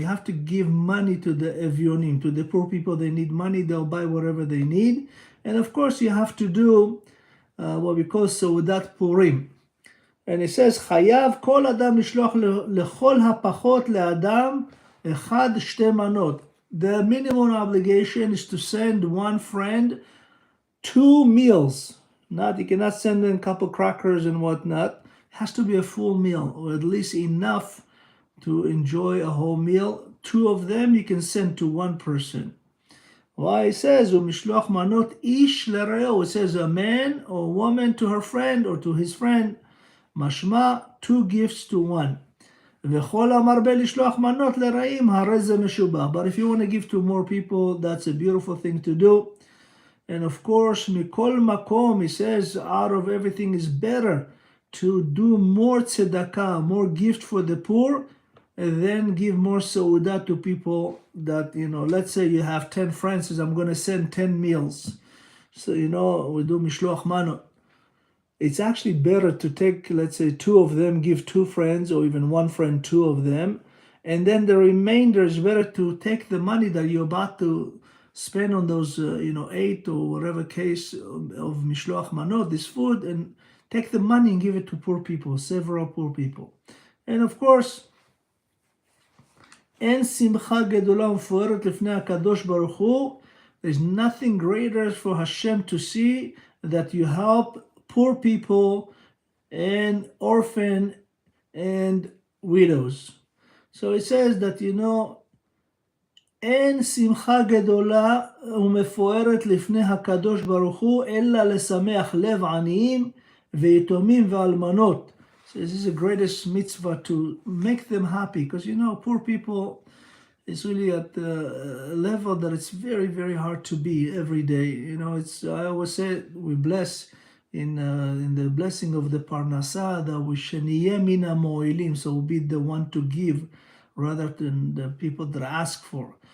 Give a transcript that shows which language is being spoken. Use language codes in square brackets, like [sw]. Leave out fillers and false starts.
[en] You have to give money to the evyonim, to the poor people. They need money, they'll buy whatever they need. And of course you have to do what we call סעודת פורים. And it says, [he] חייב כל אדם לשלוח לכל הפחות לאדם אחד שתי מנות. [en] The minimum obligation is to send one friend 2 meals. You cannot send in a couple crackers and whatnot. It has to be a full meal, or at least enough to enjoy a whole meal. 2 of them you can send to one person. Why? It says, [he] ומשלוח מנות איש לרעהו. [en] It says a man or woman to her friend or to his friend. [he] משמע [en] 2 gifts to one. [he] וכל המרבה לשלוח מנות לרעים, הרי זה משובח. [en] But if you want to give to more people, that's a beautiful thing to do. And of course, [he] מכל מקום, [en] he says, out of everything is better to do more tzedakah, more gift for the poor, and then give more seudah to people that, let's say you have 10 friends, says, I'm going to send 10 meals. So, we do mishloach manot. It's actually better to take, let's say, 2 of them, give 2 friends, or even 1 friend, 2 of them. And then the remainder is better to take the money that you're about to spend on those, 8 or whatever case of mishloach manot, this food, and take the money and give it to poor people, several poor people. And of course, [he] אין שמחה גדולה ומפוארת לפני הקדוש ברוך הוא. [en] There's nothing greater for Hashem to see that you help poor people and orphan and widows. So it says that, [he] אין שמחה גדולה ומפוארת לפני הקדוש ברוך הוא, אלא לשמח לב עניים ויתומים ואלמנות. [en] So this is the greatest mitzvah, to make them happy, because poor people is really at a level that it's very, very hard to be every day. I always say we bless in the blessing of the parnasah that we sheniyeh min hamo'ilim, so we'll be the one to give rather than the people that ask for.